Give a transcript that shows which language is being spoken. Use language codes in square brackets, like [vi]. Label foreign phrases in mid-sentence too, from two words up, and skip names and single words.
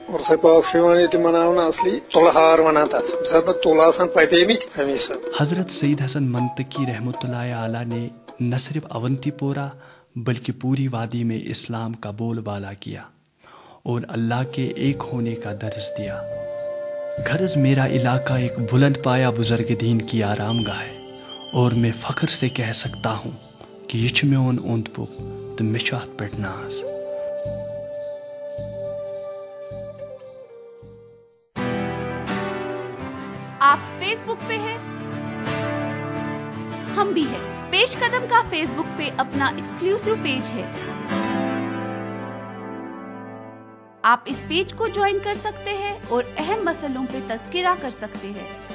[hi] हजरत सईद हसन मंतकी रहमतुल्लाह आला ने न सिर्फ अवंतीपोरा बल्कि पूरी वादी में इस्लाम का बोलबाला किया और अल्लाह के एक होने का दर्स दिया। गर्ज मेरा इलाका एक बुलंद पाया बुजुर्ग दीन की आरामगाह है और मैं फ़ख्र से कह सकता हूँ कि यह [ks] मेन ओंद पुक तो मे अत पे नाज। [hi] आप फेसबुक पे हैं, हम भी हैं। पेश कदम का फेसबुक पे अपना एक्सक्लूसिव पेज है, आप इस पेज को ज्वाइन कर सकते हैं और अहम मसलों पे तज़किरा कर सकते हैं।